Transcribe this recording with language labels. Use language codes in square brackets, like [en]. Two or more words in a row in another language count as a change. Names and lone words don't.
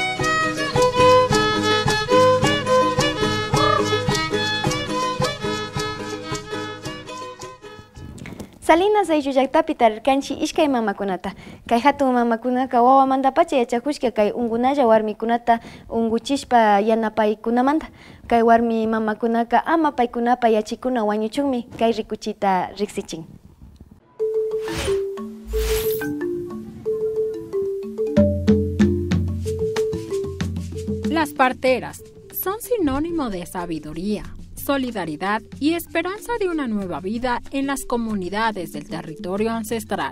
[qu] Salinas ayllullaktapi tarirkanchi ishkay mamakunata. Kay hatun mamakunaka wawamantapacha yachakushka kay ungunalla warmikunata unguchishpa yanapaykunamanta. Kay warmi mamakunaka ama paykunapa yachikuna wañuchunmi kay rikuchita riksichin. [es] Las parteras son sinónimo de sabiduría, solidaridad y esperanza de una nueva vida en las comunidades del territorio ancestral.